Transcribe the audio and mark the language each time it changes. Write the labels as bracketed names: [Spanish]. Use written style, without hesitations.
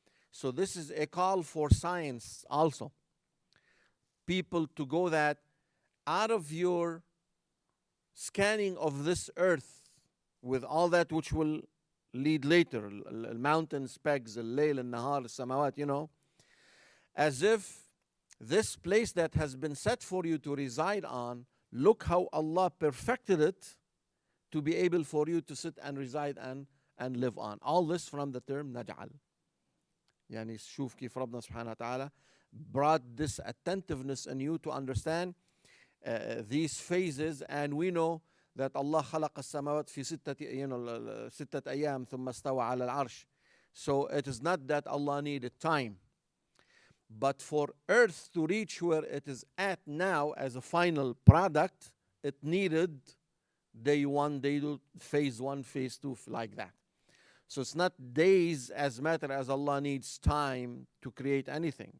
[English] So this is a call for science also. People to go that out of your scanning of this earth with all that which will lead later, mountains, pegs, al-layl, al-nahar, al-samawat, you know, as if this place that has been set for you to reside on, look how Allah perfected it to be able for you to sit and reside and live on. All this from the term naj'al. [Arabic] يعني شوف كيف ربنا سبحانه وتعالى [English] brought this attentiveness in you to understand these phases. And we know that Allah [Arabic] خلق السماوات في ستة أيام ثم استوى على العرش. [English] So it is not that Allah needed time, but for earth to reach where it is at now as a final product, it needed day one, day two, phase one, phase two, like that. So it's not days as matter as Allah needs time to create anything.